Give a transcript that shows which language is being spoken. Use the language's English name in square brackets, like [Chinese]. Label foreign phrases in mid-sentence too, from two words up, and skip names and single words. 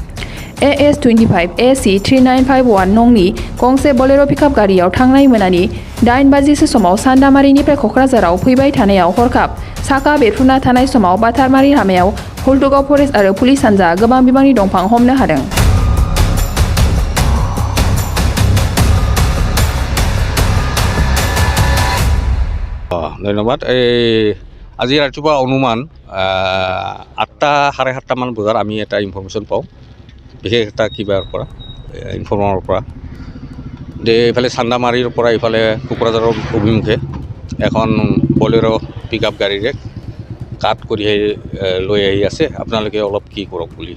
[Bodo] AS-25AC-3951 नंनि गंसे बलेर' पिकआप गारियाव थांनाय मोनानि 8 बाजिसो समाव सान्दामारिनिफ्राय क'क्राझाराव फैबाय थानायाव हरखाब साखा बेरफ्रुना थानाय समाव बाथारमारि लामायाव हल्टुगाव फरेस्ट आरो पुलिस हान्जा गोबां बिबांनि दंफां हमनो हादों। [Assamese] ধন্যবাদ। আজি ৰাতিপুৱা অনুমান 8:30 মান বজাত আমি এটা ইনফৰমেশ্যন পাওঁ, বিশেষ এটা কিবাৰ পৰা ইনফৰ্মাৰৰ পৰা যে এইফালে চান্দামাৰীৰ পৰা এইফালে কোকৰাঝাৰৰ অভিমুখে এখন বলেৰ' পিকআপ গাড়ীৰে কাট কৰি লৈ আহি আছে, আপোনালোকে অলপ কি কৰক বুলি।